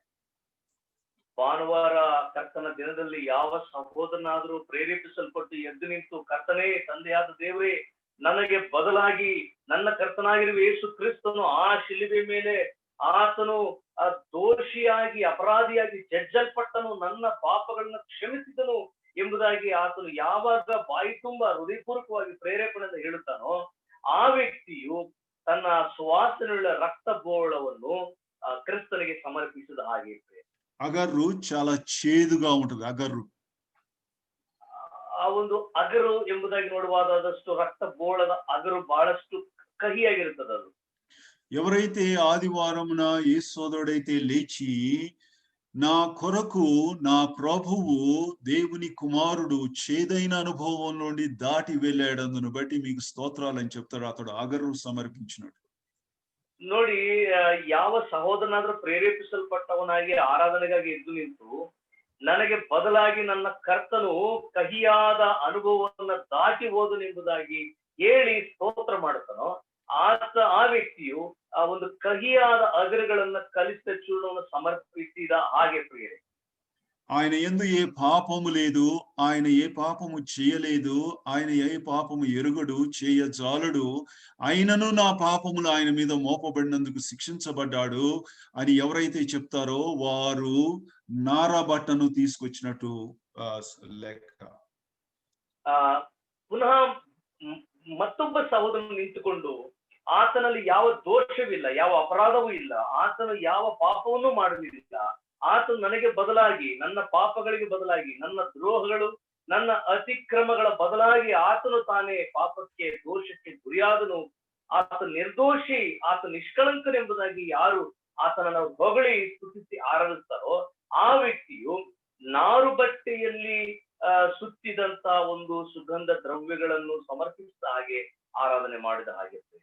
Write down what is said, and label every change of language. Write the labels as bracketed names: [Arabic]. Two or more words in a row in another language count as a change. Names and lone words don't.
[Kannada] ಭಾನುವಾರ ಕರ್ತನ ದಿನದಲ್ಲಿ ಯಾವ ಸಹೋದರನಾದರೂ ಪ್ರೇರೇಪಿಸಲ್ಪಟ್ಟು ಎದ್ದು ನಿಂತು ಕರ್ತನೇ, ತಂದೆಯಾದ ದೇವರೇ, ನನಗೆ ಬದಲಾಗಿ ನನ್ನ ಕರ್ತನಾಗಿರುವ ಯೇಸು ಕ್ರಿಸ್ತನು ಆ ಶಿಲುಬೆ ಮೇಲೆ ಆತನು ದೋಷಿಯಾಗಿ ಅಪರಾಧಿಯಾಗಿ ಜಜ್ಜಲ್ಪಟ್ಟನು, ನನ್ನ ಪಾಪಗಳನ್ನ ಕ್ಷಮಿಸಿದನು ಎಂಬುದಾಗಿ ಆತನು ಯಾವಾಗ ಬಾಯಿ ತುಂಬ ಹೃದಯಪೂರ್ವಕವಾಗಿ ಪ್ರೇರೇಪಣೆಯಿಂದ ಹೇಳುತ್ತಾನೋ ಆ ವ್ಯಕ್ತಿಯು ತನ್ನ ಸುವಾಸನೆಯುಳ್ಳ ರಕ್ತ ಬೋಳವನ್ನು ಕ್ರಿಸ್ತನಿಗೆ ಸಮರ್ಪಿಸಿದ ಹಾಗೆ. [Telugu] అగర్రు చాలా చేదుగా ఉంటుంది. అగర్రు [Kannada] ಆ ಒಂದು ಅಗರು ಎಂಬುದಾಗಿ ನೋಡುವಾದಷ್ಟು ರಕ್ತ ಬೋಳದ ಅಗರು ಬಹಳಷ್ಟು ಕಹಿಯಾಗಿರುತ್ತದೆ. ಅದು [Telugu] ఎవరైతే ఆదివారమున ఏ సోదరుడైతే లేచి నా కొరకు నా ప్రభువు దేవుని కుమారుడు చేదైన అనుభవం నుండి దాటి వెళ్ళాడందును బట్టి మీకు స్తోత్రాలు అని చెప్తాడు, అతడు అగరు సమర్పించినట్టు. [Kannada] ನೋಡಿ, ಯಾವ ಸಹೋದರನಾದ್ರೂ ಪ್ರೇರೇಪಿಸಲ್ಪಟ್ಟವನಾಗಿ ಆರಾಧನೆಗಾಗಿ ಎದ್ದು ನಿಂತು ನನಗೆ ಬದಲಾಗಿ ನನ್ನ ಕರ್ತನು ಕಹಿಯಾದ ಅನುಭವವನ್ನ ದಾಟಿ ಹೋದನೆಂಬುದಾಗಿ ಹೇಳಿ ಸ್ತೋತ್ರ ಮಾಡುತ್ತಾನೋ ಆ ವ್ಯಕ್ತಿಯು ಆ ಒಂದು ಕಹಿಯಾದ ಅಗರುಗಳನ್ನ ಕಲಿಸಿದ ಚೂರ್ಣವನ್ನು ಸಮರ್ಪಿಸಿದ ಹಾಗೆ ಪ್ರಿಯರೇ. [Telugu] ఆయన యందు ఏ పాపము లేదు, ఆయన ఏ పాపము చేయలేదు, ఆయన ఏ పాపము ఎరుగడు, చేయజాలడు, ఆయనను నా పాపములు ఆయన మీద మోపబడినందుకు శిక్షించబడ్డాడు అని ఎవరైతే చెప్తారో వారు నారబట్టను తీసుకొచ్చినట్టు లెక్క. [Kannada] ಪುನಃ ಮತ್ತೊಬ್ಬ ಸಹೋದರನು ನಿಂತುಕೊಂಡು ಆತನಲ್ಲಿ ಯಾವ ದೋಷವಿಲ್ಲ, ಯಾವ ಅಪರಾಧವೂ ಇಲ್ಲ, ಆತನು ಯಾವ ಪಾಪವನ್ನು ಮಾಡಲಿಲ್ಲ, ಆತನು ನನಗೆ ಬದಲಾಗಿ ನನ್ನ ಪಾಪಗಳಿಗೆ ಬದಲಾಗಿ ನನ್ನ ದ್ರೋಹಗಳು ನನ್ನ ಅತಿಕ್ರಮಗಳ ಬದಲಾಗಿ ಆತನು ತಾನೇ ಪಾಪಕ್ಕೆ ದೋಷಕ್ಕೆ ಗುರಿಯಾದನು, ಆತ ನಿರ್ದೋಷಿ, ಆತ ನಿಷ್ಕಳಂಕನೆಂಬುದಾಗಿ ಯಾರು ಆತನನ್ನು ಹೊಗಳಿ ಸ್ತುತಿಸಿ ಆರಾಧಿಸ್ತಾರೋ ಆ ವ್ಯಕ್ತಿಯು ನಾರು ಬಟ್ಟೆಯಲ್ಲಿ ಸುತ್ತಿದಂತ ಒಂದು ಸುಗಂಧ ದ್ರವ್ಯಗಳನ್ನು ಸಮರ್ಪಿಸಿದ ಹಾಗೆ ಆರಾಧನೆ ಮಾಡಿದ ಹಾಗೆ.